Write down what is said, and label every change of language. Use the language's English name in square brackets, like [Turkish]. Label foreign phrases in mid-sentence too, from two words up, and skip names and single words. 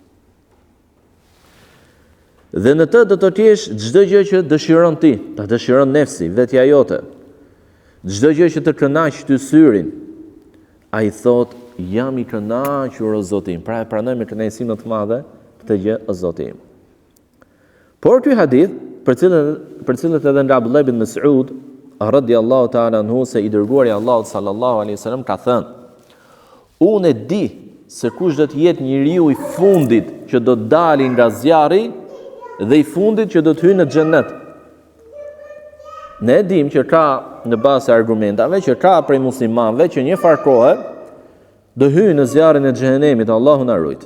[Albanian] Dhe në të do të kesh çdo gjë që dëshiron ti, ta dëshiron nefsi, vetja jote. Çdo gjë që të kënaq ty syrin. Ai thot: jam i kënaqur o Zotim. Pra e pranoj me kënaqësi më të madhe këtë gjë o Zotim. Por ky hadith, për cilët edhe nga Abdullah ibn Mas'ud [Arabic] رضي الله تعالى عنه, [Albanian] se i dërguari i Allahut [Arabic] صلى الله عليه وسلم [Albanian] ka thënë: unë e di se kush do të jetë njeriu i fundit që do të dalë nga zjarri dhe i fundit që do të hyjë në xhennet. Ne e dim që ka, në bazë të argumentave, që ka prej muslimanëve që një farkohë do hyjë në zjarrin e xhenemit, Allahu na ruaj.